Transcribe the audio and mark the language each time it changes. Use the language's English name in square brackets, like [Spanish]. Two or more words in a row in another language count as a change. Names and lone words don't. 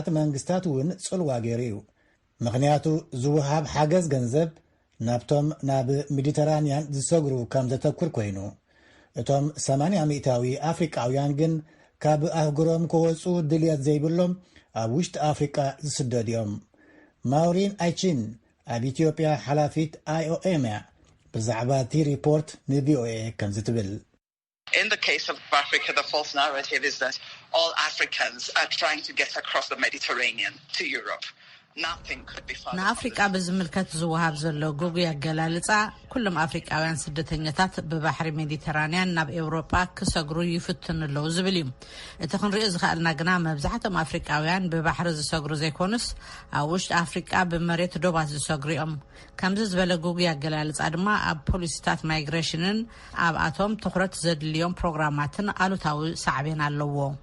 [Tigrinya] መንግስታት እውን ጽልዋ ገይሩ እዩ ምክንያቱ ዝውሃብ ሓገዝ ገንዘብ ናብቶም ናብ ሜዲተራንያን ዝሰግሩ ከም ዘተኩር ኮይኑ እቶም 80% አፍሪካውያን ግን ካብ ኣህጉሮም ክወፁ ድልየት ዘይብሎም ኣብ ውሽጢ ኣፍሪካ ዝስደድ እዮም ማውሪን ኣይቺን ኣብ ኢትዮጵያ ሓላፊት IOM ብዛዕባ እቲ ሪፖርት ንቪኦኤ ከም ዝትብል [English] In the case of Africa, the false narrative is that all Africans are trying to get across the Mediterranean to Europe. [Tigrinya] ንኣፍሪቃ ብዝምልከት ዝወሃብ ዘሎ ጉጉይ ኣገላልጻ ኩሎም ኣፍሪቃውያን ስደተኛታት ብባሕሪ ሜዲተራንያን ናብ ኤውሮጳ ክሰግሩ ይፍትን ኣለዉ ዝብል እዩ እቲ ክንሪኦ ዝኽኣልና ግና መብዛሕትኦም ኣፍሪቃውያን ብባሕሪ ዝሰግሩ ዘይኮኑስ ኣብ ውሽጢ ኣፍሪቃ ብመሬት ዶባት ዝሰግሩ እዮም ከምዚ ዝበለ ጉጉይ ኣገላልጻ ድማ ኣብ ፖሊሲታት ማይግሬሽንን ኣብ ኣቶም ትኩረት ዘድልዮም ፕሮግራማትን ኣሉታዊ ሳዕቤን ኣለዎ